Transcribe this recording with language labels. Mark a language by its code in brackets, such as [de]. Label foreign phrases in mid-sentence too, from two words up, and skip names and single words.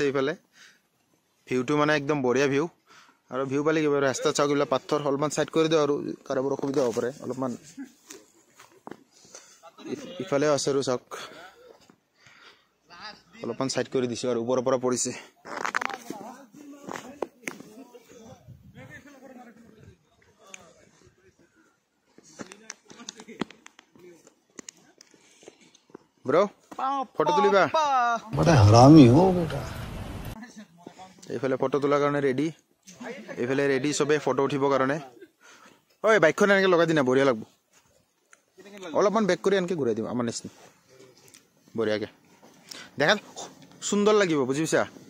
[as] এইফালে ভিউটো মানে একদম বঢ়িয়া ভিউ আৰু ভিউ পালে কি ৰাস্তা চাওক এইবিলাক পাথৰ অলপমান সাইড কৰি দিও আৰু কাৰোবাৰ অসুবিধা হ'ব পাৰে অলপমান ইফালে আছে আৰু চাওক অলপমান সাইড কৰি দিছো আৰু ওপৰৰ পৰা পৰিছে [en] bro photo [as] তুলিবা [hi] बड़ा हरामी हो बेटा [as] এইফালে ফটো তোলাৰ কাৰণে ৰেডি এইফালে ৰেডি সবে ফটো উঠিবৰ কাৰণে ঐ বাইকখন এনেকে লগাই দিনা বঢ়িয়া লাগব অলপমান বেক কৰি এনেকে ঘূৰাই দিম আমাৰ নিচিনা বঢ়িয়াকে দেখাত সুন্দৰ লাগিব বুজিছা